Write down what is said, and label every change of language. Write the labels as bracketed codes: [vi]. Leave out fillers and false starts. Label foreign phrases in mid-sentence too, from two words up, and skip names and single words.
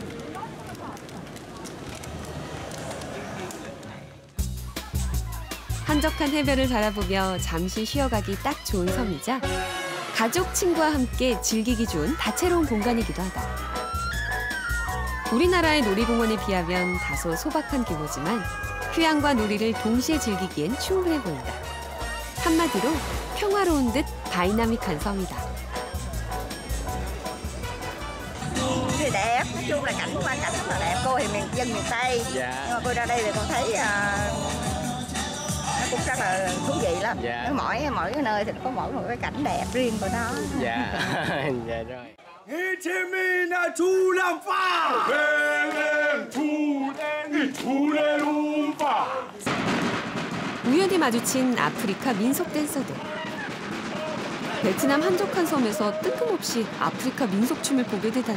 [ko] 한적한 해변을 바라보며 잠시 쉬어가기 딱 좋은 섬이자 가족, 친구와 함께 즐기기 좋은 다채로운 공간이기도 하다. 우리나라의 놀이공원에 비하면 다소 소박한 규모지만 휴양과 놀이를 동시에 즐기기엔 충분해 보인다. 한마디로 평화로운 듯 다이나믹한 섬이다. [vi] Thì đẹp, nói chung là cảnh quan cảnh rất là đẹp. Cô thì dân miền Tây, nhưng mà cô ra đây thì con thấy nó cũng rất là thú vị lắm. Mỗi cái nơi thì có mỗi một cái cảnh đẹp riêng của nó. Dạ, dạ rồi. [ko] 우연히 마주친 아프리카 민속 댄서들. 베트남 한적한 섬에서 뜬금없이 아프리카 민속춤을 보게 되다니.